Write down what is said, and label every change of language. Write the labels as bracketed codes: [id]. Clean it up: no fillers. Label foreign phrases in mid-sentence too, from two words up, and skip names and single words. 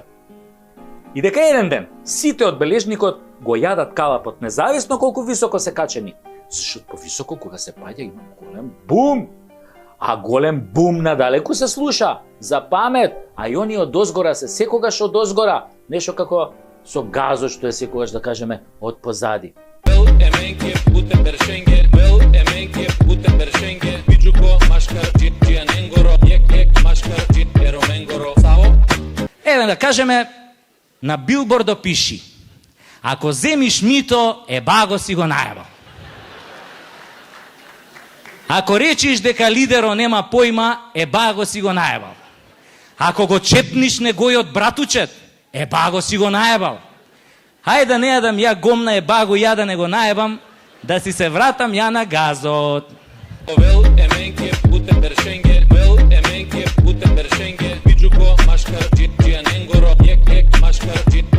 [mk] И дека еден ден сите од бележникот го јадат калапот, независно колку високо се качени. Зашто повисоко кога се паѓа има голем бум. А голем бум надалеку се слуша, за памет, а и они од озгора се секогаш од озгора, нешто како со газот што е секогаш, да кажеме, од позади. [rom] Вел еменке путе бершенге, вел еменке путе бершенге, Биджуко машкар джианенгоро, ек машкар джиероменгоро. Сао? [mk] Еве да кажеме, на билбордо пиши: ако земиш мито, баго си го најабал. Ако речиш дека лидеро нема појма, баго си го најабал. Ако го чепниш негојот братучет, баго си го најабал. Хајде да не јадам ја гомна баго, ја да не го најабам, да си се вратам ја на газот. [rom] Вел еменке путе бершенге, вел еменке путе бершенге, Биджуко машкар джианенгоро, ек машкар